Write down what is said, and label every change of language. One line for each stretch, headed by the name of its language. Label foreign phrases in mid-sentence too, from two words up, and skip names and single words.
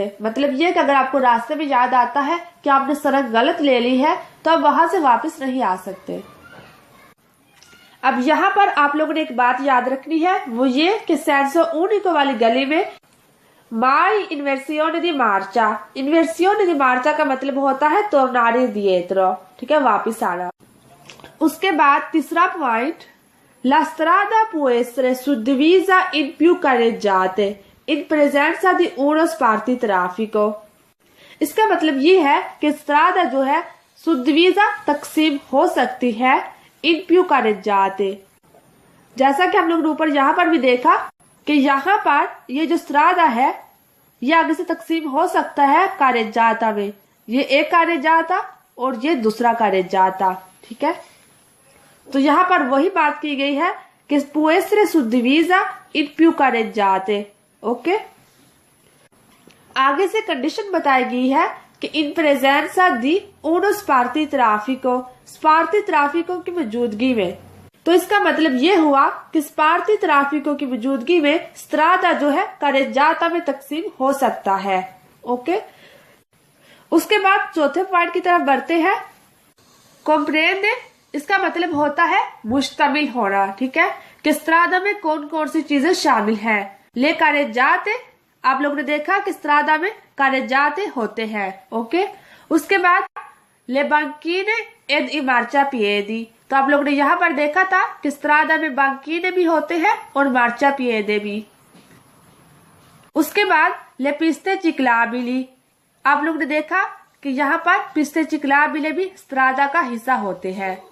Hindi: मतलब ये कि अगर आपको रास्ते में याद आता है कि आपने सड़क गलत ले ली है तो आप वहां से वापस नहीं आ सकते। अब यहाँ पर आप लोगों ने एक बात याद रखनी है, वो ये कि
Italian: senso unico
Hindi: वाली गली में
Italian: mai inversione di marcia, inversione di marcia
Hindi: का मतलब होता है
Italian: tornare indietro।
Hindi: ठीक है, वापिस आना। उसके बाद तीसरा पॉइंट,
Italian: la strada può essere suddivisa in più carreggiate in presenza di uno spartitraffico।
Hindi: इसका मतलब ये है कि स्त्रादा जो है सुद्विजा तकसीम हो सकती है
Italian: in più carreggiate,
Hindi: जैसा कि हम लोग ने ऊपर यहाँ पर भी देखा कि यहाँ पर ये जो स्त्रादा है ये आगे से तकसीम हो सकता है carreggiata में, ये एक carreggiata और ये दूसरा carreggiata। ठीक है, तो यहाँ पर वही बात की गई है कि
Italian: può essere suddivisa in più carreggiate।
Hindi: ओके, आगे से कंडीशन बताई गई है कि
Italian: in presenza di uno spartitraffico, spartitraffico
Hindi: की मौजूदगी में। तो इसका मतलब ये हुआ कि
Italian: spartitraffico
Hindi: की मौजूदगी में स्त्रादा जो है carreggiata में तकसीम हो सकता है। ओके, उसके बाद चौथे पॉइंट की तरफ बढ़ते हैं, comprende, इसका मतलब होता है मुश्तमिल होना। ठीक है, कि स्त्रादा में कौन कौन सी चीजें शामिल हैं।
Italian: le carreggiate,
Hindi: आप लोगों ने देखा कि स्त्रादा में carreggiate होते हैं। ओके, उसके बाद
Italian: le banchine ed i marciapiedi,
Hindi: तो आप लोगों ने यहाँ पर देखा था कि स्त्रादा में banchine भी होते हैं और marciapiede भी। उसके बाद
Italian: le piste ciclabili,
Hindi: आप लोगों ने देखा कि यहाँ पर
Italian: piste ciclabili
Hindi: भी स्त्रादा का हिस्सा होते हैं।